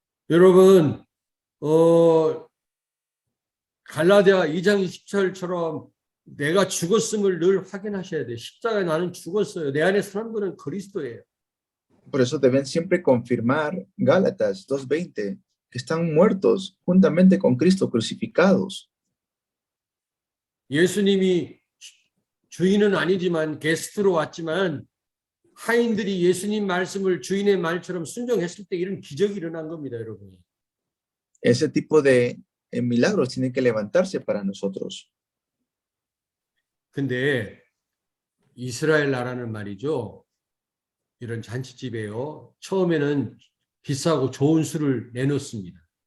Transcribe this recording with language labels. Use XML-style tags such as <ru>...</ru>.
<ko>여러분, 갈라디아 2장 20절처럼 내가 죽었음을 늘 확인하셔야 돼요. 십자가에 나는 죽었어요. 내 안에 사는 분은 그리스도예요.</ko> <es>Por eso deben siempre confirmar Gálatas 2:20, que están muertos juntamente con Cristo crucificados.</es> <ko>예수님이 주인은 아니지만 게스트로 왔지만 하인들이 예수님 말씀을 주인의 말처럼 순종했을 때 이런 기적이 일어난 겁니다, 여러분.</ko> <es>Ese tipo de milagros tienen que levantarse para nosotros.</es> <ko>근데 이스라엘 나라는 말이죠. 이런 잔치집에요. 처음에는 비싸고 좋은 술을 내놓습니다.</ko>